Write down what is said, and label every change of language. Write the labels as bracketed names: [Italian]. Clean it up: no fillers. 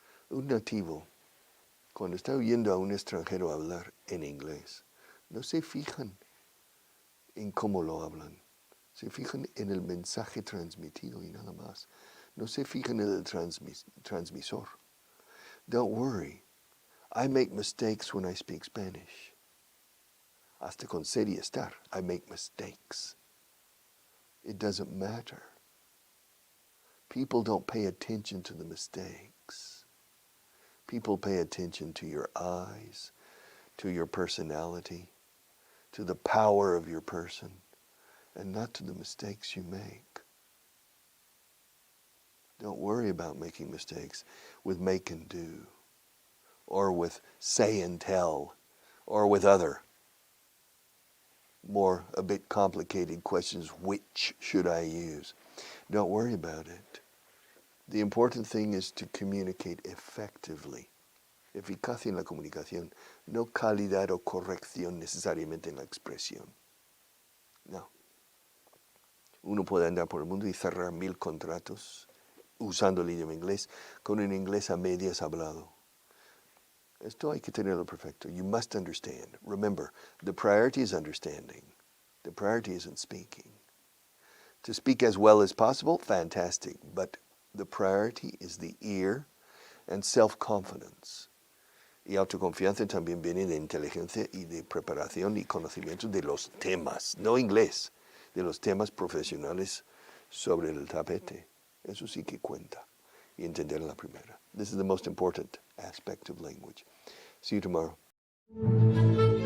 [Spanish] Un nativo, cuando está oyendo a un extranjero hablar en inglés, no se fijan en cómo lo hablan. Se fijan en el mensaje transmitido y nada más. No se fijan en el transmisor. [English] Don't worry. I make mistakes when I speak Spanish. [Spanish] Hasta con ser y estar, [English] I make mistakes. It doesn't matter. People don't pay attention to the mistakes. People pay attention to your eyes, to your personality, to the power of your person, and not to the mistakes you make. Don't worry about making mistakes with make and do. or with say and tell, or with other more a bit complicated questions. Which should I use? Don't worry about it. The important thing is to communicate effectively. [Spanish] Eficacia en la comunicación, no calidad o corrección necesariamente en la expresión. No. Uno puede andar por el mundo y cerrar 1000 contratos usando el idioma inglés con un inglés a medias hablado. Esto hay que tenerlo perfecto. [English] You must understand. Remember, the priority is understanding. The priority isn't speaking. To speak as well as possible, fantastic. But the priority is the ear and self-confidence. [Spanish] Y autoconfianza también viene de inteligencia y de preparación y conocimiento de los temas, no inglés, de los temas profesionales sobre el tapete. Eso sí que cuenta. Y entender la primera. [English] This is the most important aspect of language. See you tomorrow.